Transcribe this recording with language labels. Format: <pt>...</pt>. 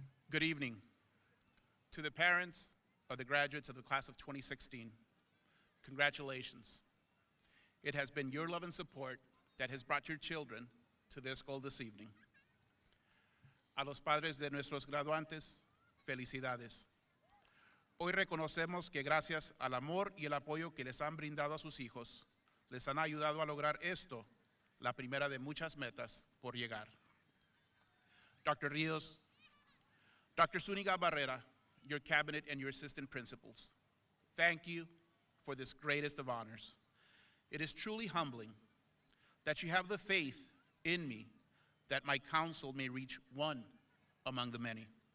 <en>Good evening. To the parents of the graduates of the class of 2016, congratulations. It has been your love and support that has brought your children to this goal this evening.</en> <es>A los padres de nuestros graduantes, felicidades. Hoy reconocemos que gracias al amor y el apoyo que les han brindado a sus hijos, les han ayudado a lograr esto, la primera de muchas metas por llegar.</es> <en>Dr. Rios, Dr. Zuniga Barrera, your cabinet and your assistant principals, thank you for this greatest of honors. It is truly humbling that you have the faith in me that my counsel may reach one among the many.</en>